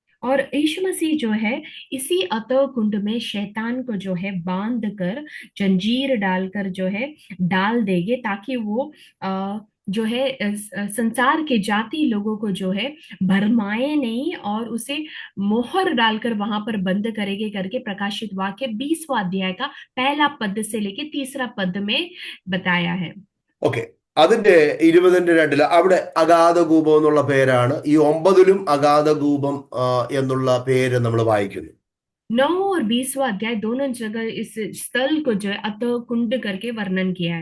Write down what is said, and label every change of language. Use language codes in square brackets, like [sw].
[hi] और यीशु मसीह जो है इसी अतः कुंड में शैतान को जो है बांध कर जंजीर डालकर जो है डाल देंगे, ताकि वो जो है संसार के जाति लोगों को जो है भरमाए नहीं और उसे मोहर डालकर वहां पर बंद करेंगे करके प्रकाशित वाक्य 20वां अध्याय का पहला पद से लेके तीसरा पद में बताया है। [ml] ഓക്കെ, അതിന്റെ 20-ന്റെ 2 അവിടെ അഗാധകൂപം എന്നുള്ള പേരാണ്. ഈ 9-ലും അഗാധകൂപം എന്നുള്ള പേര് നമ്മൾ വായിക്കുന്നു. [hi] 9 और 20वां अध्याय दोनों जगह इस स्थल को जो है अतः कुंड करके वर्णन किया है।